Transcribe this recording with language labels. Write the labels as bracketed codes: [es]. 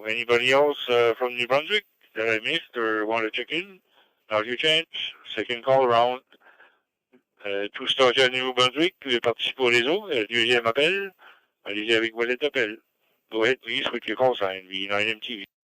[en] Anybody else from New Brunswick that I missed or want to check in? Now's your chance. Second call around. [fr] Tout station à Nouveau-Brunswick, vous pouvez participer au réseau. Deuxième appel, allez-y avec votre appel. [en] Go ahead, please, with your call sign, V9MTV.